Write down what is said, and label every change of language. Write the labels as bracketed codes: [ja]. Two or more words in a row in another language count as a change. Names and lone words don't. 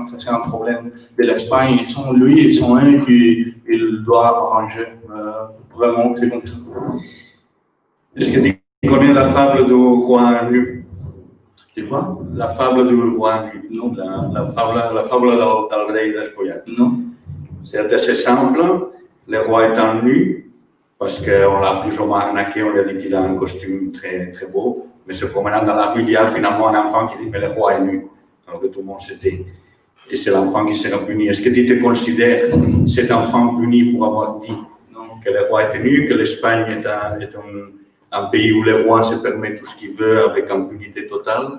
[fr] Ça, c'est un problème de l'Espagne. Ils sont eux qui doivent arranger. Vraiment, c'est comme ça. Est-ce que tu connais la fable du roi nu? C'est quoi? La fable du roi nu. Non. [ca] La fable del rei despullat. [fr] Non. C'est assez simple. Le roi étant nu, parce qu'on l'a plus ou moins arnaqué, on lui a dit qu'il a un costume très, très beau, mais se promenant dans la rue, il y a finalement un enfant qui dit mais le roi est nu, alors que tout le monde s'était. Et c'est l'enfant qui sera puni. Est-ce que tu te considères cet enfant puni pour avoir dit que le roi était nu, que l'Espagne est un pays où le roi se permet tout ce qu'il veut avec impunité totale?